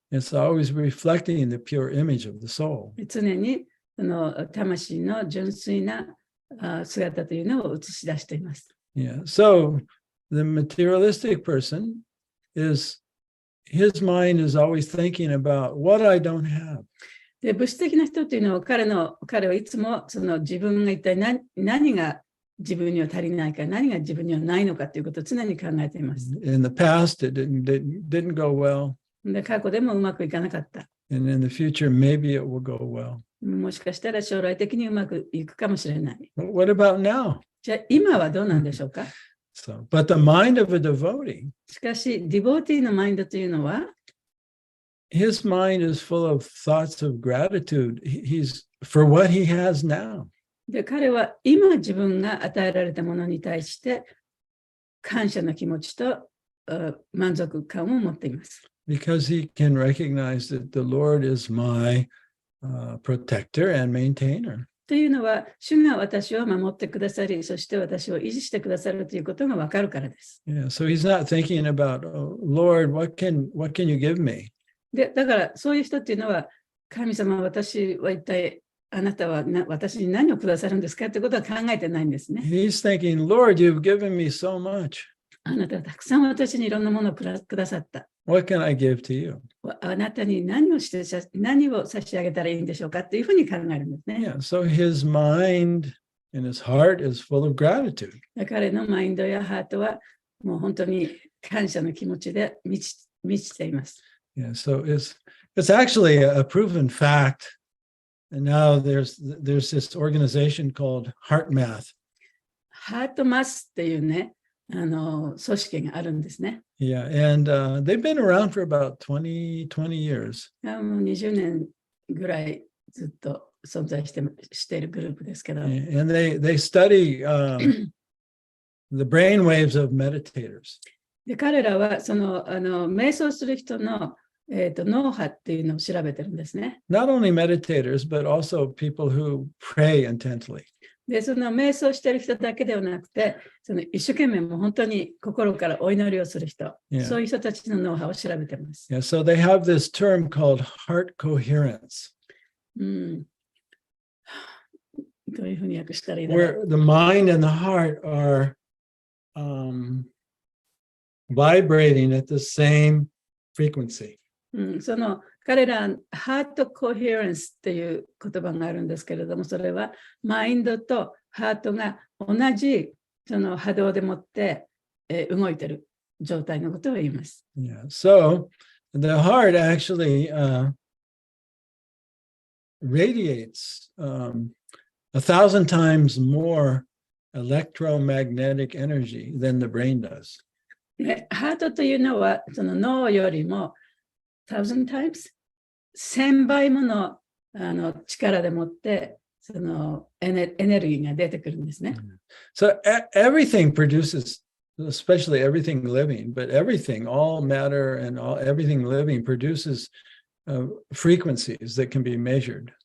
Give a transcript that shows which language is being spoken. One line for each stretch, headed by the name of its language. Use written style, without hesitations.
English: It's always reflecting the pure image of the soul.
Japanese: 常にその魂の純粋な姿というのを映し出しています。
English: Yeah. So the materialistic person is his mind is always thinking about what I don't have.
Japanese: で物質的な人というのは彼はいつもその自分が一体何が自分には足りないか、何が自分にはないのかということを常に考えています。
English: In the past, it didn't go well.
Japanese: で過去でもうまくいかなかった。
English: And in the future, maybe it will go well.
Japanese: もしかしたら将来的にうまくいくかもしれない。
English: But what about now?
Japanese: じゃあ今はどうなんでしょうか。
English: So, but the mind of a devotee,
Japanese: しかしディボーティーのマインドというのは
English: his mind is full of thoughts of gratitude. He's for what he has now.
Japanese: で彼は今自分が与えられたものに対して感謝の気持ちと満足感を持っています。
English: Because he can recognize that the Lord is my protector and maintainer.
Japanese: というのは、主が私を守ってくださり、そして私を維持してくださるということがわかるからです。
English: Yeah, so he's not thinking about, oh, Lord, what can you give me?
Japanese: で、だからそういう人っていうのは、神様、私は一体あなたは私に何をくださるんですかってことは考えてないんですね。
English: He's thinking, Lord, you've given me so much.
Japanese: あなたはたくさん私にいろんなものをくださった。
English: What can I give to you?
Japanese: あなたに何を差し上げたらいいんでしょうかっていうふうに考えるんですね。
English: Yeah, so his mind and his heart is full of gratitude.
Japanese: 彼のマインドやハートはもう本当に感謝の気持ちで満ちています。
English: Yeah, so it's actually a proven fact. And now there's this organization called Heart Math.
Japanese: ハートマスっていうね、組織があるんですね。
English: Yeah, and they've been around for about 20 years.
Japanese: もう20年ぐらいずっと存在しているグループですけど、
English: And they study the brain waves of meditators.
Japanese: で彼らはその瞑想する人の脳波っていうのを調べてるんですね。
English: Not only meditators, but also people who pray intently.
Japanese: で、その瞑想してる人だけではなくて、その一生懸命もう本当に心からお祈りをする人、
English: Yeah.
Japanese: そういう人たちの脳波を調べてます。
English: Yeah, so they have this term called heart coherence,
Japanese: どういうふうに訳したらいいだろう。
English: where the mind and the heart are vibrating at the same frequency.
Japanese: その彼ら、ハートコヘレンスっていう言葉があるんですけれども、それはマインドとハートが同じその波動でもって、動いている状態のことを言います。
English: Yeah, so the heart actually radiates 1,000 times more electromagnetic energy than the brain does.
Japanese: でハートというのはその脳よりも
English: 1000 times
Japanese: 1000倍もの力でもってそのエネルギーが出てくるんですね。
English: So everything produces especially everything living, but everything, all matter and everything living produces frequencies that can be measured.